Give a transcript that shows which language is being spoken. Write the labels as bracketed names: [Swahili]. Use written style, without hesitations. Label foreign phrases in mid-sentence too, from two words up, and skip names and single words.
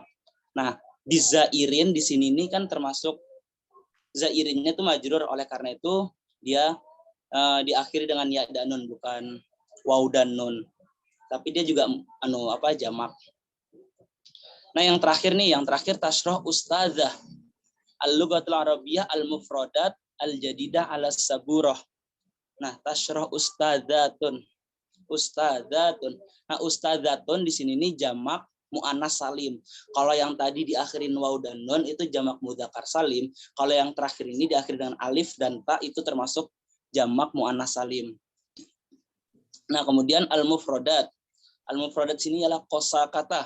[Indonesian] Nah, di zairin di sini ini kan termasuk zairinnya itu majrur, oleh karena itu dia diakhiri dengan ya dan nun, bukan waw dan nun. Tapi dia juga jamak. Nah, yang terakhir [Arabic] تشرح أستاذة اللغة العربية المفردات الجديدة على السبورة. Nah, تشرح أستاذة. [Indonesian] Nah, ustadzatun di sini ini jamak [Arabic] مؤنث سالم. [Indonesian] Kalau yang tadi diakhirin waw dan nun itu jamak [Arabic] مذكر سالم. [Indonesian] Kalau yang terakhir ini diakhiri dengan alif dan ta itu termasuk jamak [Arabic] مؤنث سالم. [Indonesian] Nah, kemudian al-mufradat. Al-mufradat sini ialah kosakata.